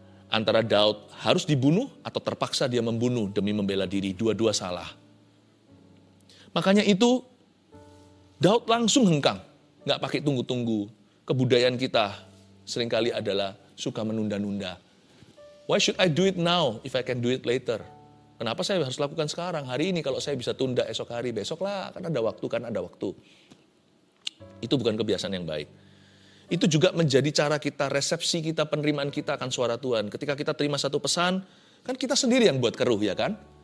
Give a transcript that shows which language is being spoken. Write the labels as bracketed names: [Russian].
[Indonesian] Antara Daud harus dibunuh atau terpaksa dia membunuh demi membela diri. Dua-dua salah. Makanya itu Daud langsung hengkang. Nggak pakai tunggu-tunggu. Kebudayaan kita seringkali adalah suka menunda-nunda. [English] Why should I do it now if I can do it later? [Indonesian] Kenapa saya harus lakukan sekarang? Hari ini kalau saya bisa tunda esok hari, besok lah. Kan ada waktu. Itu bukan kebiasaan yang baik. Itu juga menjadi cara kita, resepsi kita, penerimaan kita akan suara Tuhan. Ketika kita terima satu pesan, kan kita sendiri yang buat keruh, ya kan?